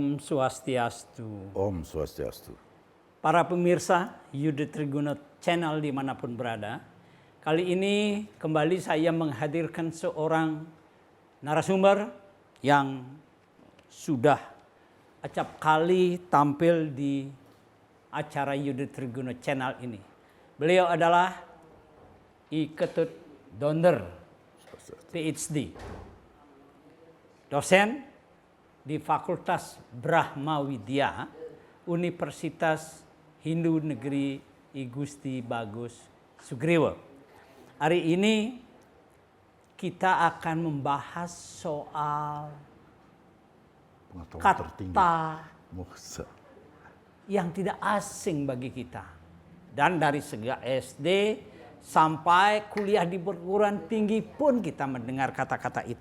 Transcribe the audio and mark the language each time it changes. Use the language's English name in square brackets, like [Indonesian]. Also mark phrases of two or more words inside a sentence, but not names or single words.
[Indonesian] Swastiastu. Om Swastiastu. Para pemirsa Yudha Triguna Channel dimanapun berada, kali ini kembali saya menghadirkan seorang narasumber yang sudah acap kali tampil di acara Yudha Triguna Channel ini. Beliau adalah I Ketut Donder, PhD, dosen di Fakultas Brahma Widya, Universitas Hindu Negeri I Gusti Bagus Sugriwo. Hari ini kita akan membahas soal kata moksa yang tidak asing bagi kita. Dan dari sejak SD sampai kuliah di perguruan tinggi pun kita mendengar kata-kata itu.